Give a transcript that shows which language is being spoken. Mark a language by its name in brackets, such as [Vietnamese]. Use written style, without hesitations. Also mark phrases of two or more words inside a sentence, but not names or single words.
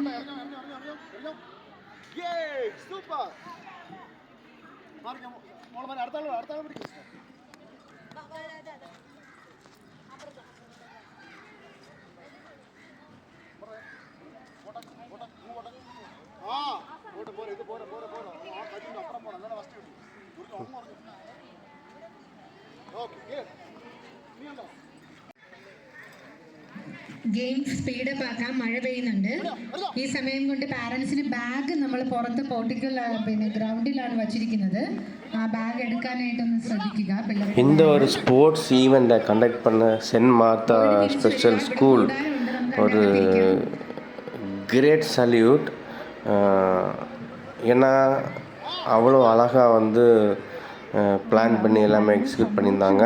[Malayalam] സൂപ്പർ അടുത്ത പിടിക്കും ആ പോട്ടെ പോരെ ഇത് പോരെ പോരെ പോരെ ആ കല്ലിൻ്റെ അപ്പുറം പോകണം എന്നാലും ഫസ്റ്റ് കിട്ടും ഇവർക്ക് ഒന്നും പറഞ്ഞു ഓക്കെ ഇനിയുണ്ടോ ഗെയിം സ്പീഡപ്പ് ആക്കാൻ മഴ പെയ്യുന്നുണ്ട്. ഈ സമയം കൊണ്ട് പാരൻസിന് ബാഗ് നമ്മൾ പുറത്ത് പോർട്ടിക്കൽ പിന്നെ ഗ്രൗണ്ടിലാണ് വച്ചിരിക്കുന്നത്. ആ ബാഗ് എടുക്കാനായിട്ടൊന്ന് ശ്രദ്ധിക്കുക പിള്ളേർ. [Tamil] இந்த ஒரு [English] sports event [Tamil] கண்டக்ட் பண்ண சென்ட் மார்த்தா ஸ்பெஷல் ஸ்கூல் ஒரு [English] great salute. [Tamil] ஏன்னா அவ்வளோ அழகாக வந்து பிளான் பண்ணி எல்லாமே எக்ஸிக்யூட் பண்ணியிருந்தாங்க.